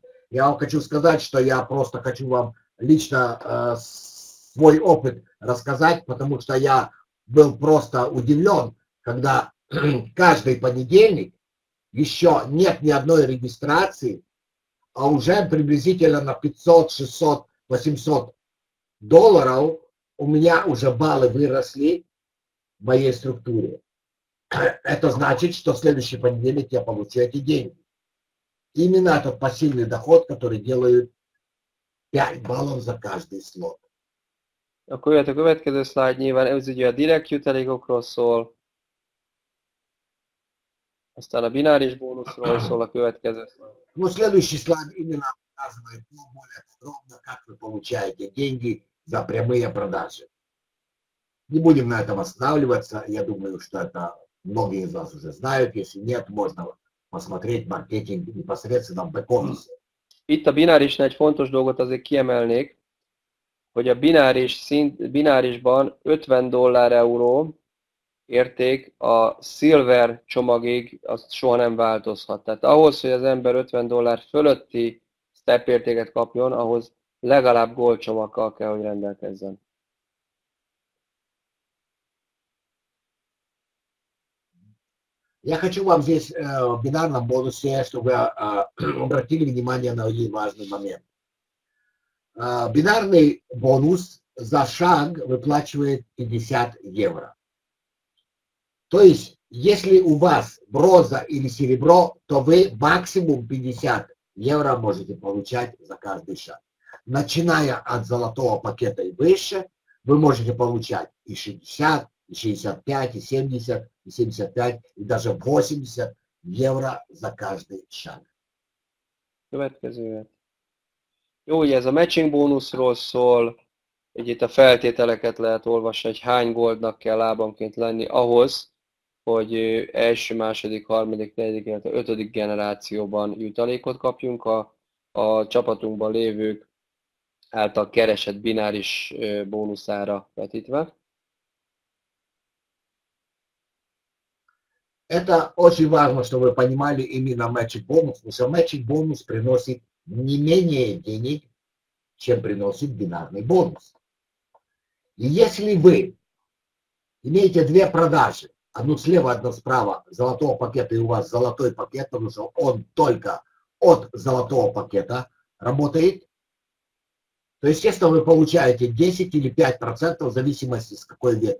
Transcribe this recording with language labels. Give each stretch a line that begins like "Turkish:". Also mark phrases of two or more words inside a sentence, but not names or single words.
Russian: Я вам хочу сказать, что я просто хочу вам лично свой опыт рассказать, потому что я был просто удивлен, когда каждый понедельник еще нет ни одной регистрации, а уже приблизительно на 500, 600, 800 долларов у меня уже баллы выросли в моей структуре. Это значит, что в следующий понедельник я получу эти деньги. Именно этот пассивный доход, который делает 5 баллов за каждый слот.
Hungarian: Akkor jöhet a következő slide, nyilván ez ugye a direkt jutalékokról szól. Aztán a bináris bónuszról szól a következő.
Russian: Ну, следующий слайд именно показывает более подробно, как вы получаете деньги за прямые продажи. Не будем на этом останавливаться. Я думаю, что это многие из вас уже знают. Если нет, можно посмотреть маркетинг непосредственно в бэк-офисе.
Hungarian: Itt a binárisnál egy fontos dolgot azért kiemelnék, hogy a binárisban $50 euró érték a Silver csomagig, az soha nem változhat. Tehát ahhoz, hogy az ember $50 fölötti step értéket kapjon, ahhoz legalább gold csomaggal kell, hogy rendelkezzen.
Russian: Я хочу вам здесь в бинарном бонусе, чтобы вы обратили внимание на один важный момент. Бинарный бонус за шаг выплачивает 50 евро. То есть, если у вас бронза или серебро, то вы максимум 50 евро можете получать за каждый шаг. Начиная от золотого пакета и выше, вы можете получать и 60, и 65, и 70, и 75, и даже 80 евро за каждый шаг.
Hungarian: Következő. Jó, ugye ez a matching bónuszról szól, hogy itt a feltételeket lehet olvasni, hogy hány goldnak kell lábanként lenni ahhoz, hogy első, második, harmadik, negyedik, illetve ötödik generációban jutalékot kapjunk a csapatunkban lévők által keresett bináris bónuszára vetítve.
Russian: Это очень важно, чтобы вы понимали именно matching бонус, потому что matching бонус приносит не менее денег, чем приносит бинарный бонус. И если вы имеете две продажи, одну слева, одну справа, золотого пакета, и у вас золотой пакет, потому что он только от золотого пакета работает, то, естественно, вы получаете 10 или 5% в зависимости с какой ветки.